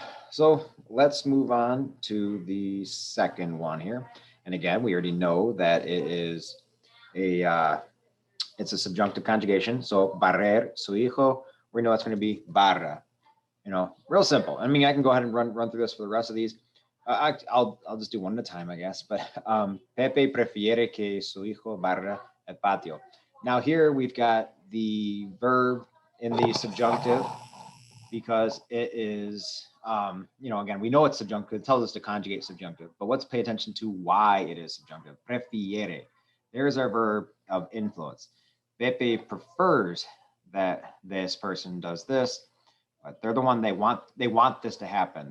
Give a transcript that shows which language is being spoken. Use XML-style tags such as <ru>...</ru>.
<en>So let's move on to the second one here. And again, we already know that it is it's a subjunctive conjugation. So</en> <es>barrer su hijo,</es> <en>we know it's going to be barra. Real simple. I mean, I can go ahead and run through this for the rest of these. I'll just do one at a time, I guess.</en> <es>But Pepe prefiere que su hijo barra el patio.</es> <en>Now here we've got the verb in the subjunctive because it is, again, we know it's subjunctive. It tells us to conjugate subjunctive. But let's pay attention to why it is subjunctive. Prefiere. There's our verb of influence. Pepe prefers that this person does this, but they're the one they want this to happen.</en>